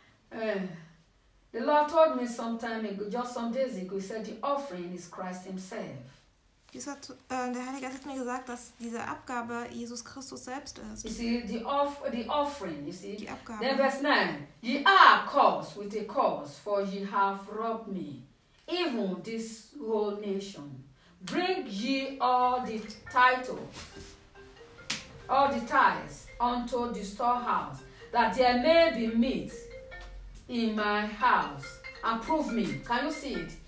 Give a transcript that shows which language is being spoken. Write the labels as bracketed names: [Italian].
[English] The Lord told me some time ago, just some days ago, he said the offering is Christ himself. [German] Der Heilige hat mir gesagt, dass diese Abgabe Jesus Christus selbst ist. [English] You see, the offering, you see. [German] Die Abgabe. [English] Then verse 9. Ye are cursed with a curse, for ye have robbed me, even this whole nation. Bring ye all the tithes unto the storehouse, that there may be meat in my house. And prove me. Can you see it?